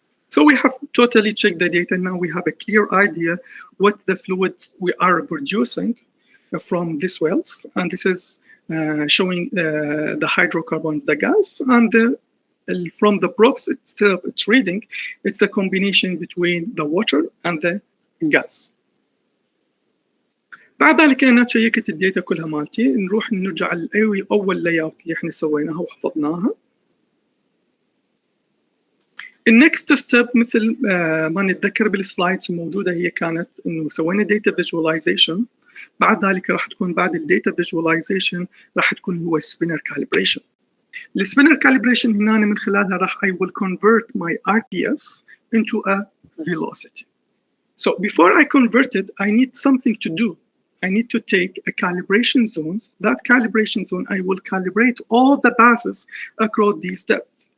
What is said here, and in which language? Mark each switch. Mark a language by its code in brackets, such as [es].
[en] So we have totally checked the data. Now we have a clear idea what the fluid we are producing from these wells, and this is showing the hydrocarbon, the gas, and from the props itself, it's reading, it's a combination between the water and the gas. [ar] بعد ذلك أنا شيكت الداتا كلها مالتي. نروح نرجع لأول لاي اوت اللي احنا سويناها وحفظناها. النكست ستيب مثل ما نتذكر بالسلايدز موجودة، هي كانت إنه سوينا داتا فيجواليزيشن. بعد ذلك راح تكون بعد الداتا فيجواليزيشن راح تكون هو السبينر كاليبريشن. السبينر كاليبريشن هنا من خلالها راح [en] I will convert my RPS into a velocity. So before I convert it, I need something to do. I need to take a calibration zone. That calibration zone, I will calibrate all the passes across these depths.